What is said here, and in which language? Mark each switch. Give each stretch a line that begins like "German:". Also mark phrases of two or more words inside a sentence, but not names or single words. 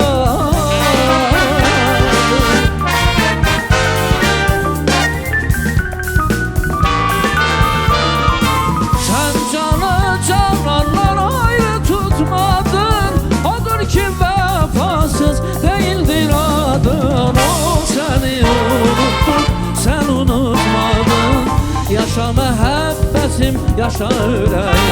Azerbaijani: Sən canı canandan ayrı tutmadın, odur ki vəfasız değildir adın.
Turkish: Seni unuttum, sen unutmadın,
Azerbaijani: yaşa məhəbbətim, yaşa ürəyim.